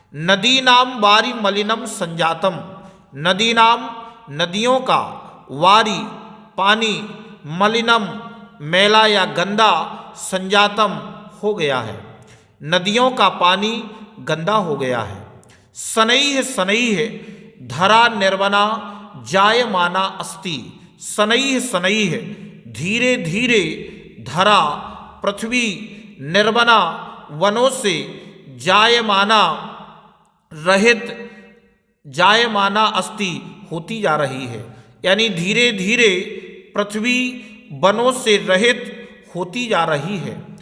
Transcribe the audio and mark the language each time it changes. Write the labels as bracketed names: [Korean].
[Sanskrit] नदीनां वारि मलिनम संजातम [Hindi] नदीनां नदियों का वारि पानी मलिनम मैला या गंदा संजातम हो गया है, नदियों का पानी गंदा हो गया है। [Sanskrit] शनैः शनैः धरा निर्वना जायमाना अस्ति। [Hindi] शनैः शनैः धीरे धीरे धरा पृथ्वी निर्वना वनों से जायमाना रहित जायमाना अस्ति होती जा रही है। यानी धीरे धीरे पृथ्वी वनों से रहित होती जा रही है।